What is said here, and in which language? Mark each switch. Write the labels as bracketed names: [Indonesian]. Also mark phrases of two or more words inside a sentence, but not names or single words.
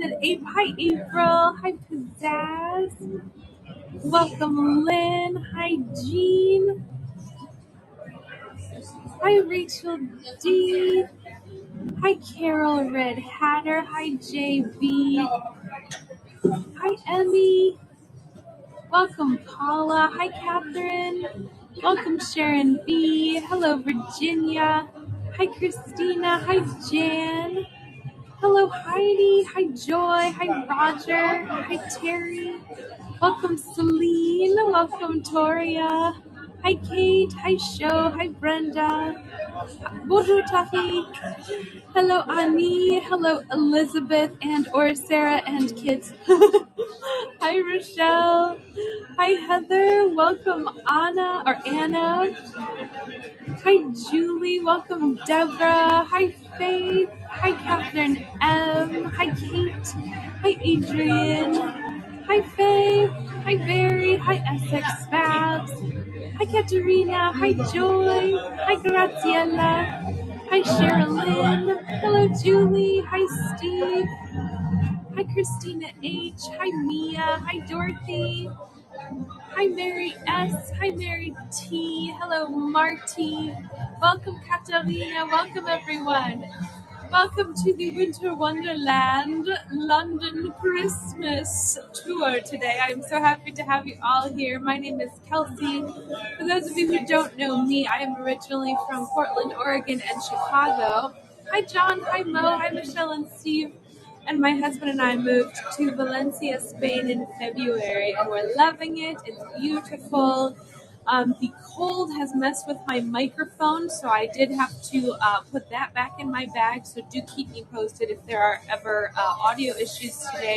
[English] And hi, April. Hi, Pizzazz. Welcome, Lynn. Hi, Jean. Hi, Rachel D. Hi, Carol Red Hatter. Hi, JB. Hi, Emmy. Welcome, Paula. Hi, Catherine. Welcome, Sharon B. Hello, Virginia. Hi, Christina. Hi, Jan. Hello, Heidi. Hi, Joy. Hi, Roger. Hi, Terry. Welcome, Celine. Welcome, Toria. Hi, Kate. Hi, Sho. Hi, Brenda. Bonjour, Tahi. Hello, Ani. Hello, Elizabeth and or Sarah and kids. Hi, Rochelle. Hi, Heather. Welcome, Anna. Hi, Julie. Welcome, Deborah. Hi, Faith. Hi, Catherine M. Hi, Kate. Hi, Adrian. Hi, Faith. Hi, Barry. Hi, Essex Babs. Hi, Katerina. Hi, Joy. Hi, Graziella. Hi, Sherilyn. Hello, Julie. Hi, Steve. Hi, Christina H. Hi, Mia. Hi, Dorothy. Hi, Mary S. Hi, Mary T. Hello, Marty. Welcome, Katarina. Welcome, everyone. Welcome to the Winter Wonderland London Christmas tour today. I'm so happy to have you all here. My name is Kelsey. For those of you who don't know me, I am originally from Portland, Oregon, and Chicago. Hi, John. Hi, Mo. Hi, Michelle and Steve. And my husband and I moved to Valencia, Spain in February, and we're loving it. It's beautiful. The cold has messed with my microphone, so I did have to put that back in my bag. So do keep me posted if there are ever audio issues today.